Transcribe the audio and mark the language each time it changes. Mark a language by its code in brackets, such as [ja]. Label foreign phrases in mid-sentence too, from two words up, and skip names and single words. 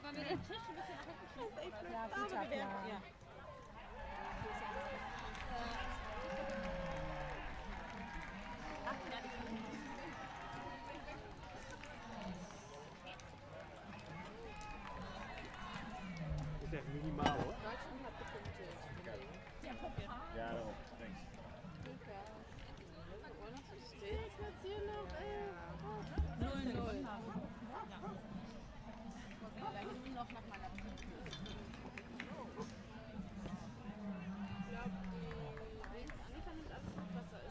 [de] Ja, gut, ja. [nl] Is echt minimaal hoor. [de] Deutschland hat gepunktet. [nl] Ja, daarom. Thanks. [de] Steht's jetzt hier noch? 0-0. Vielleicht nur noch nach meiner Zeit. Ich glaube, die Annika nimmt alles mit, was da ist.